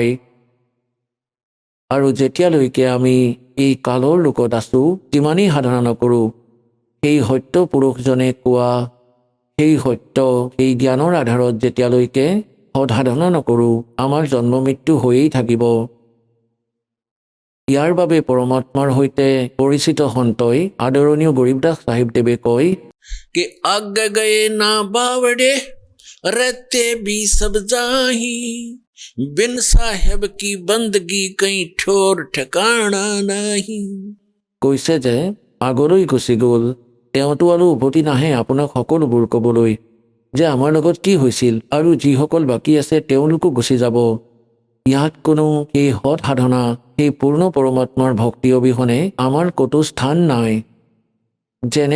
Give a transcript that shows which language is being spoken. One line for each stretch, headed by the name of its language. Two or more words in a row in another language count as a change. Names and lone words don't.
Assamese: আৰু যেতিয়ালৈকে আমি এই কালৰ লোকত আছোঁ, যিমানেই সাধনা নকৰোঁ, সেই সত্য পুৰুষজনে কোৱা সেই সত্য, সেই জ্ঞানৰ আধাৰত যেতিয়ালৈকে সৎসাধনা নকৰোঁ, আমাৰ জন্ম মৃত্যু হৈয়েই থাকিব। ইয়াৰ বাবে পৰমাত্মাৰ সৈতে পৰিচিত সন্তই আদৰণীয় গৰীবদাস চাহিবদেৱে কয়
Hindi: कि आगे गए ना बावड़े रहते भी सब जाही, बिन साहेब की बंदगी कहीं ठोर ठिकाना नहीं।
Assamese: কৈছে যে আগলৈ গুচি গ'ল, তেওঁতো আৰু উভতি নাহে আপোনাক সকলোবোৰ ক'বলৈ যে আমাৰ লগত কি হৈছিল, আৰু যিসকল বাকী আছে তেওঁলোকো গুচি যাব। ইয়াত কোনো সেই সৎ সাধনা, সেই পূৰ্ণ পৰমাত্মাৰ ভক্তি অবিহনে আমাৰ ক'তো স্থান নাই।